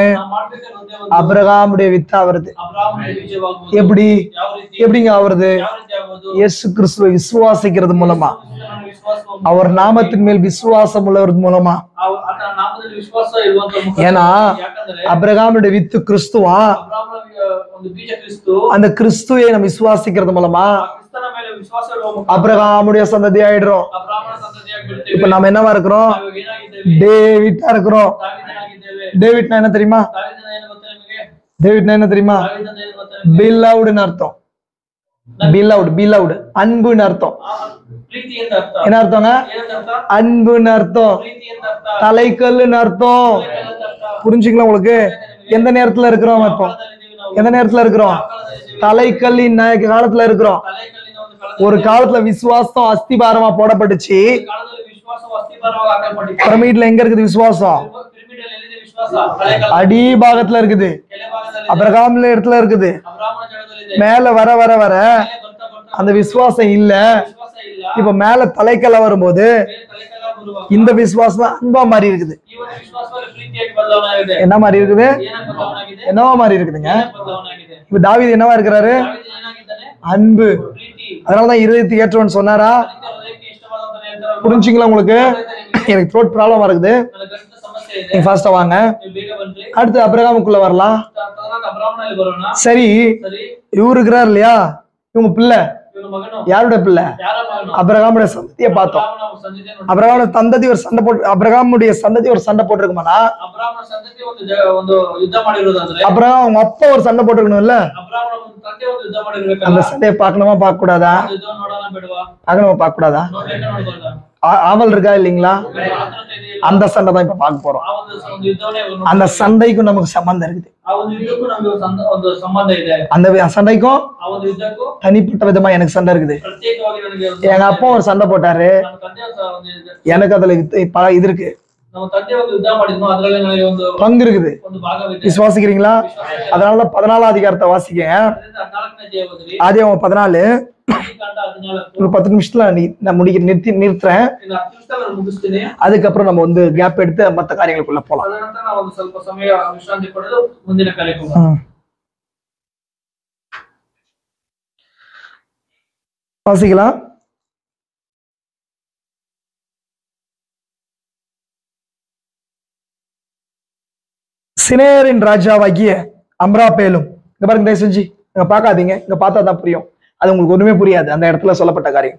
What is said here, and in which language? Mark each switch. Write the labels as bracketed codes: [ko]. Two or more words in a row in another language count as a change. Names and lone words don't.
[kn] ನಾವು ಮಾಡ್ಬೇಕಾದ ಒಂದೇ ಒಂದು [ta] அபிரகாமுடைய வித்தா வருது. [kn] ಅಬ್ರಾಮನ ವಿಜಯವಾಗುವುದು. [ta] எப்படி [kn] ಯಾವ ರೀತಿ? [ta] எப்படிங்க ஆவறது? [kn] ಯಾವ ರೀತಿ ಆಗುವುದು? [ta] இயேசு கிறிஸ்துவை விசுவாசிக்கிறது மூலமா, [kn] ಕ್ರಿಸ್ತನ ವಿಶ್ವಾಸವನ್ನು [ta] அவர் நாமத்தின் மேல் விசுவாசம் உள்ளவர்கள் மூலமா. [kn] ಆತನ ನಾಮದಲ್ಲಿ ವಿಶ್ವಾಸ ಇರುವಂತ ಮುಖ. [ta] ஏன்னா [kn] ಯಾಕಂದ್ರೆ [ta] அபிரகாமுடைய வித்து கிறிஸ்துவா, [kn] ಅಬ್ರಾಮನ ಒಂದು ಬೀಜ ಕ್ರಿಸ್ತು. [ta] அந்த கிறிஸ்துவை நம்ம விசுவாசிக்கிறது மூலமா [kn] ಆ ಕ್ರಿಸ್ತನ ಮೇಲೆ ವಿಶ್ವಾಸ ಇರುವ ಮುಖ [ta] அபிரகாமுடைய சந்ததி ஆயிடுறோம். [kn] ಅಬ್ರಾಮನ ಸಂತತಿಯಾಗಿ ಬಿಡ್ತೇವೆ. [ta] இப்ப நம்ம என்னவா இருக்கிறோம்? [kn] ನಾವು ಏನಾಗಿದ್ದೇವೆ? [ta] டேவிட்டா இருக்கிறோம். [kn] ದಾವೀದನಾಗಿದ್ದೇವೆ. [ta] டேவிட்னா என்ன தெரியுமா? [kn] ದಾವೀದನ ಏನು ಗೊತ್ತಾ ನಿಮಗೆ? [ta] டேவிட்னா என்ன தெரியுமா? [kn] ದಾವೀದನ ಏನು ಗೊತ್ತಾ ನಿಮಗೆ? [ta] பிலவுட்னு அர்த்தம். பிலவுட் அன்புன்னு அர்த்தம். [kn] ಪ್ರೀತಿ ಅಂತ ಅರ್ಥ. [ta] என்ன அர்த்தங்க? [kn] ಏನಂತ ಅರ್ಥ? [ta] அன்புன்னு அர்த்தம். [kn] ಪ್ರೀತಿ ಅಂತ ಅರ್ಥ. [ta] தலைக்கல்லுன்னு அர்த்தம். [kn] ಏನಂತ ಅರ್ಥ? [ta] புரிஞ்சுங்களா உங்களுக்கு? எந்த நேரத்துல இருக்கிறோம் இப்போ? [kn] ಕಾಲದಲ್ಲಿದ್ದೀವಿ ನಾವು. [ta] எந்த நேரத்துல இருக்கிறோம்? [kn] ಕಾಲದಲ್ಲಿದ್ದೀವಿ. [ta] தலைக்கல்லின் காலத்துல இருக்கிறோம். [kn] ತಲೆಕಲ್ಲಿನ ಒಂದು ಕಾಲದಲ್ಲಿ. [ta] ஒரு காலத்துல விசுவாசம் அஸ்திபாரமா போடப்பட்டுச்சு. [kn] ಕಾಲದಲ್ಲಿ ವಿಶ್ವಾಸವು ಅಸ್ಥಿಭಾರವಾಗಿ ಹಾಕಲ್ಪಟ್ಟಿತ್ತು. [ta] பிரமிட்ல எங்க இருக்குது விசுவாசம்? [kn] ಪಿರಮಿಡಲ್ಲಿ ಎಲ್ಲಿದೆ ವಿಶ್ವಾಸ? ತಲೆಕಲ್ಲು. [ta] அடிபாகத்துல இருக்குது. [kn] ಕೆಳಭಾಗದಲ್ಲಿ [ta] அபிரகாம்ல இடத்துல இருக்குது. [kn] ಅಬ್ರಾಮನ ಜಾಗದಲ್ಲಿದೆ. [ta] மேல வர வர வர [kn] ಮೇಲೆ ಬರ್ತಾ ಬರ್ತಾ [ta] அந்த விசுவாசம் இல்ல. [kn] ವಿಶ್ವಾಸ ಇಲ್ಲ. [ta] இப்ப மேல தலைக்கல்ல வரும்போது [kn] ಮೇಲೆ ತಲೆಕಲ್ಲ ಬರುವಾಗ [ta] இந்த விசுவாசம் தான் அன்பா மாறி இருக்குது. [kn] ಈ ಒಂದು ವಿಶ್ವಾಸದಲ್ಲಿ ಪ್ರೀತಿಯಾಗಿ ಬದಲಾವಣೆ ಆಗಿದೆ. [ta] என்ன மாதிரி இருக்குது? [kn] ಏನಕ್ಕೆ ಬದಲಾವಣೆ ಆಗಿದೆ? [ta] என்னவா மாறி இருக்குதுங்க? [kn] ಏನಕ್ಕೆ ಬದಲಾವಣೆ ಆಗಿದೆ? [ta] இப்ப தாவீது என்னவா இருக்கிறாரு? [kn] ದಾವೀದನು ಏನಾಗಿದ್ದಾನೆ? [ta] அன்பு. [kn] ಪ್ರೀತಿ. [ta] அதனாலதான் இருதயத்துக்கு ஏற்றவன் சொன்னாரா? [kn] ಅದಕ್ಕೆ ಹೃದಯಕ್ಕೆ ಇಷ್ಟವಾದಂತ ಹೇಳ್ತಾರೆ. [ta] புரிஞ்சுங்களா உங்களுக்கு? எனக்கு [en] throat problem [ta] இருக்குது. [kn] ನನ್ನ ಗಂಟಲ ಸಮಸ್ಯೆ ಇದೆ. [ta] நீங்க ஃபாஸ்டா வாங்க. [kn] ನೀವು ಬೇಗ ಬನ್ರಿ. [ta] அடுத்து அபிரகாமுக்குள்ள வரலாம். [kn] ತದನಂತರ ಅಬ್ರಾಮನಲ್ಲಿ ಬರೋಣ. [ta] சரி, [kn] ಸರಿ, [ta] இவரு இருக்கிறார் இல்லையா, இவங்க பிள்ளை [kn] ಇವನು ಮಗನು. [ta] யாருடைய பிள்ளை? [kn] ಯಾರ ಮಗನು? [ta] அபிரகாமுடைய சந்ததியை பார்த்தோம். [kn] ಅಬ್ರಾಮನ ಸಂತತಿ ನೋಡಿ. [ta] அபிரகாமுடைய சந்ததி ஒரு சண்டை போட்டு, அபிரகாமுடைய சந்ததி ஒரு சண்டை போட்டிருக்குமானா, [kn] ಅಬ್ರಾಮನ ಸಂತತಿ ಒಂದು ಯುದ್ಧ ಮಾಡಿರೋದಾದ್ರೆ, [ta] அப்புறம் அவங்க அப்பா ஒரு சண்டை போட்டிருக்கணும்ல, [kn] ಅಬ್ರಾಮನ ಒಂದು ತಂದೆ ಒಂದು ಯುದ್ಧ [ta] அந்த [kn] ಮಾಡಿರ್ಬೇಕಲ್ಲ. [ta] சண்டையை பார்க்கணுமா பார்க்க கூடாதா? [kn] ಒಂದು ಯುದ್ಧವನ್ನು ನೋಡೋಣ ಬೇಡವಾ? [ta] பார்க்கணுமா பார்க்க கூடாதா? [kn] ನೋಡ್ಬೇಕಾ ನೋಡ್ಬಾರ್ದಾ? [ta] ஆவல் இருக்கா இல்லைங்களா? [kn] ಆತುರತೆ ಇದೆಯಲ್ಲ? [ta] அந்த சண்டை தான் இப்ப பார்க்க போறோம். [kn] ಆ ಒಂದು ಯುದ್ಧವನ್ನೇ ಇವ್ರು [ta] அந்த [kn] ನೋಡ್ಬೇಕು. [ta] சண்டைக்கும் நமக்கு சம்பந்தம் இருக்குது. [kn] ಆ ಒಂದು ಯುದ್ಧಕ್ಕೂ ನಮ್ಗೆ ಒಂದು ಸಂಬಂಧ ಇದೆ. [ta] அந்த சண்டைக்கும் [kn] ಆ ಒಂದು ಯುದ್ಧಕ್ಕೂ [ta] தனிப்பட்ட விதமா எனக்கு சண்டை இருக்குது. [kn] ಪ್ರತ್ಯೇಕವಾಗಿ ನನಗೆ ಒಂದು [ta] எங்க அப்பா ஒரு சண்டை போட்டாரு, [kn] ನಮ್ಮ ತಂದೆ ಒಂದು [ta] எனக்கு அதுல இது இருக்கு, [kn] ನಮ್ಮ ತಂದೆ ಒಂದು ಯುದ್ಧ ಮಾಡಿದ್ನು, ಅದ್ರಲ್ಲಿ ನನಗೆ ಒಂದು [ta] பங்கு இருக்குது. [kn] ಒಂದು ಭಾಗವಿದೆ. [ta] விசுவாசிக்கிறீங்களா? அதனால 14 அதிகாரத்தை வாசிக்க. [kn] ಅದರಿಂದ 14ನೇ ಅಧ್ಯಾಯ ಓದ್ರಿ. [ta] ஆதி 14 [kn] ಆದಿಕಾಂಡ 14. [ta] ஒரு 10 நிமிஷத்துல நான் நிறுத்துறேன். [kn] ಇನ್ನು 10 ನಿಮಿಷದಲ್ಲಿ ನಾನು ಮುಗಿಸ್ತೀನಿ. [ta] அதுக்கப்புறம் நம்ம வந்து கேப் எடுத்து மத்த காரியங்களுக்குள்ள போலாம். [kn] ಅದನಂತರ ನಾವು ಒಂದು ಸ್ವಲ್ಪ ಸಮಯ ವಿಶ್ರಾಂತಿ ಪಡೆದು ಮುಂದಿನ ಕಾರ್ಯಕ್ಕೆ ಹೋಗೋಣ. [ta] வாசிக்கலாம். சினேரின் ராஜாவாகிய அம்ராபேலும், இங்க பாருங்க, தயவு செஞ்சு இங்க பார்க்காதீங்க, இங்க பார்த்தா தான் புரியும், அது உங்களுக்கு ஒண்ணுமே புரியாது அந்த இடத்துல சொல்லப்பட்ட காரியம்.